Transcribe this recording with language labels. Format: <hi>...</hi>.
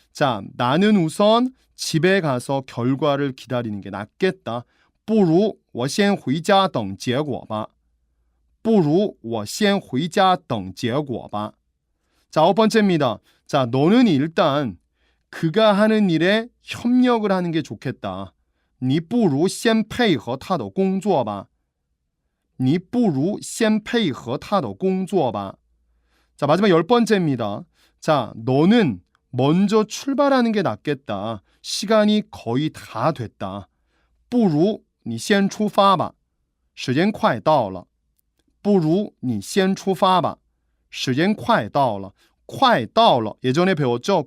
<ko>자, 나는 우선 집에 가서 결과를 기다리는 게 낫겠다.</ko> <zh>不如我先回家等结果吧.不如我先回家等结果吧.</zh> <ko>자, 아홉 번째입니다. 자, 너는 일단 그가 하는 일에 협력을 하는 게 좋겠다.</ko> <zh>你不如先配合他的工作吧.你不如先配合他的工作吧.</zh> <ko>자, 마지막 열 번째입니다. 자, 너는 먼저 출발하는 게 낫겠다. 시간이 거의 다 됐다.</ko> <zh>不如你先出发吧. 时间快到了.不如你先出发吧. 时间快到了.快到了.</zh> <ko>예전에 배웠죠?</ko>